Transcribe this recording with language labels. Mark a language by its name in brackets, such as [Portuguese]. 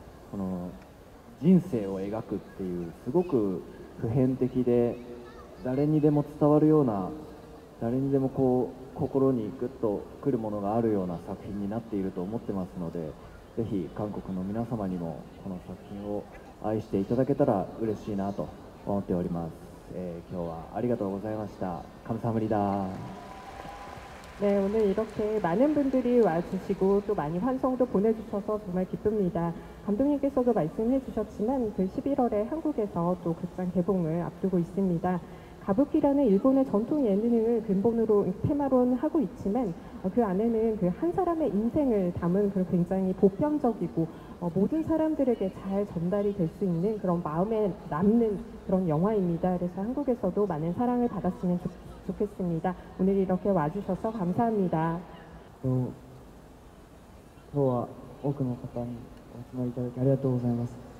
[Japanese] この人生を描くっていうすごく普遍的で誰にでも伝わるような、誰にでもこう心にグッとくるものがあるような作品になっていると思ってますので、ぜひ韓国の皆様にもこの作品を愛していただけたら嬉しいなと思っております。今日はありがとうございました。 [Korean] 감사합니다。 네, 오늘 이렇게 많은 분들이 와주시고 또 많이 환성도 보내주셔서 정말 기쁩니다. 감독님께서도 말씀해 주셨지만 그 11월에 한국에서 또 극장 개봉을 앞두고 있습니다. 가부키라는 일본의 전통 예능을 근본으로 테마로 하고 있지만 그 안에는 그 한 사람의 인생을 담은 그 굉장히 보편적이고 모든 사람들에게 잘 전달이 될 수 있는 그런 마음에 남는 그런 영화입니다. 그래서 한국에서도 많은 사랑을 받았으면 좋겠습니다. 오늘 이렇게 와주셔서 감사합니다. [Japanese] 今日は多くの方にお集まりいただきありがとうございます。